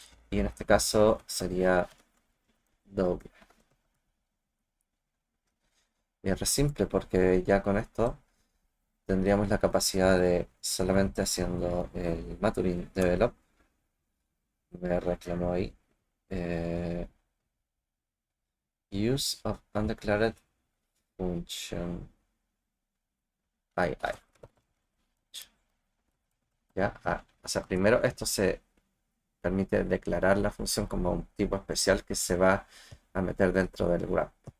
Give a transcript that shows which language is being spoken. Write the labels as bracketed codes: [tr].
[es] Y en este caso sería doble. Y es re simple porque ya con esto tendríamos la capacidad de solamente haciendo el Maturin Develop. Me reclamó ahí. [en] Use of undeclared function. Ay. [es] Ya, o sea, primero esto se permite declarar la función como un tipo especial que se va a meter dentro del graph.